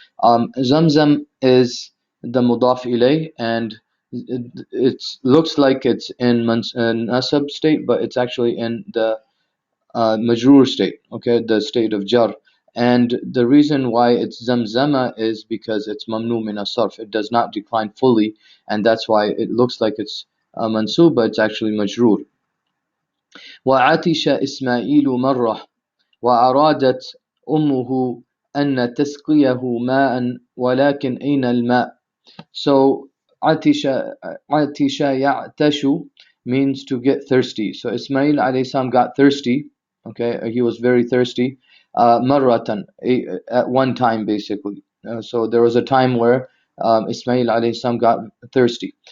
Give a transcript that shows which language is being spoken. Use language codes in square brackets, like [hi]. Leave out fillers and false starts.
[en] Zamzam is the mudaf ilay, and it looks like it's in nasab state, but it's actually in the majrur state, okay, the state of jar. And the reason why it's zamzama is because it's mamnu min as-sarf. It does not decline fully, and that's why it looks like it's mansub, but it's actually majrur. [ar] وعطش إسماعيل مرة وأرادت أمه أن تسقيه ماء ولكن أين الماء. [en] So atisha ya'tashu means to get thirsty. So Ismail alayhi salam got thirsty. Okay, he was very thirsty. Marratan, at one time basically. So there was a time where Ismail alayhi salam got thirsty.